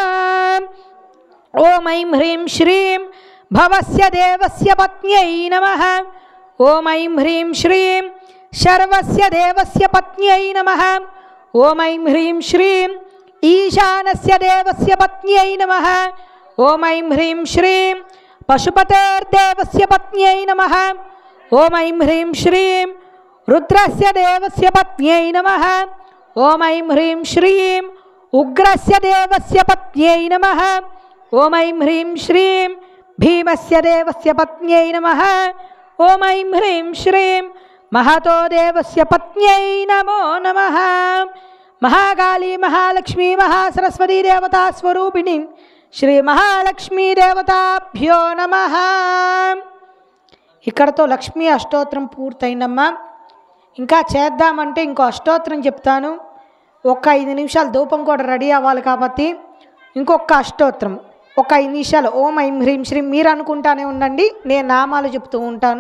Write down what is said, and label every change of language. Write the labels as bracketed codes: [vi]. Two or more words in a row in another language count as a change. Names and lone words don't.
[sa] ఓం ఐం హ్రీం శ్రీం భవస్య దేవస్య పత్న్యై నమః. ఓం ఐం హ్రీం శ్రీం శర్వస్య దేవస్య పత్న్యై నమః. ఓం ఐం హ్రీం శ్రీం ఈశానస్య దేవస్య పత్న్యై నమః. ఓం ఐం హ్రీం శ్రీం पशुपतेर्देवस्य पत्न्यै नमः। ॐ ऐं ह्रीं श्रीं रुद्रस्य देवस्य पत्न्यै नमः। ॐ ऐं ह्रीं श्रीं उग्रस्य देवस्य पत्न्यै नमः। ॐ ऐं ह्रीं श्रीं भीमस्य देवस्य पत्न्यै नमः। ॐ ऐं ह्रीं श्रीं महतो देवस्य पत्न्यै नमो नमः। महाकाली महालक्ष्मी महासरस्वती देवता स्वरूपिणी श्री महालक्ष्मी देवताभ्यो नमः। [te] ఇక్కడతో లక్ష్మీ అష్టోత్తరం పూర్తయిందమ్మా. ఇంకా చేద్దామంటే ఇంకో అష్టోత్తరం చెప్తాను. ఒక 5 నిమిషాలు ధూపం కూడా రెడీ అవ్వాలి కాబట్టి ఇంకొక అష్టోత్తరం ఒక 5 నిమిషాలు. [sa] ఓం ఐం హ్రీం శ్రీం [te] మీరు అనుకుంటానే ఉండండి, నేను నామాలు చెప్తూ ఉంటాను.